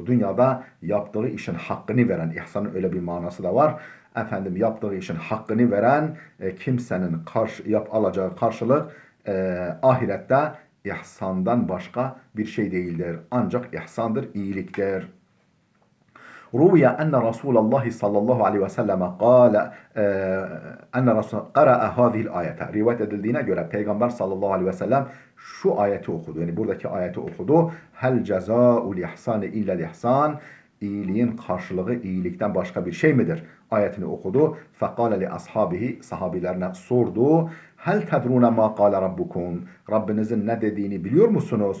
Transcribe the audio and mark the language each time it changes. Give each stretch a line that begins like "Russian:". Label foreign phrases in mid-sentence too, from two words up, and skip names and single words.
Turkish: Dünyada yaptığı işin hakkını veren, ihsanın öyle bir manası da var. Yaptığı işin hakkını veren kimsenin alacağı karşılık ahirette ihsandan başka bir şey değildir. Ancak ihsandır, iyiliktir.
Arabic: روي أن رسول الله صلى الله عليه وسلم قال أن رسول قرأ هذه الآية.
Turkish: Rivayet edildiğine göre Peygamber
Arabic: صلى الله عليه وسلم
Turkish: şu ayeti okudu. Yani buradaki ayeti okudu.
Arabic: هل جزاء الإحسان إلا الإحسان.
Turkish: İyiliğin karşılığı iyilikten başka bir şey midir? Ayetini okudu.
Arabic: فقال لأصحابه,
Turkish: sahabilerine sordu.
Arabic: هل تدرون ما قال ربكم.
Turkish: Rabbinizin ne dediğini biliyor musunuz?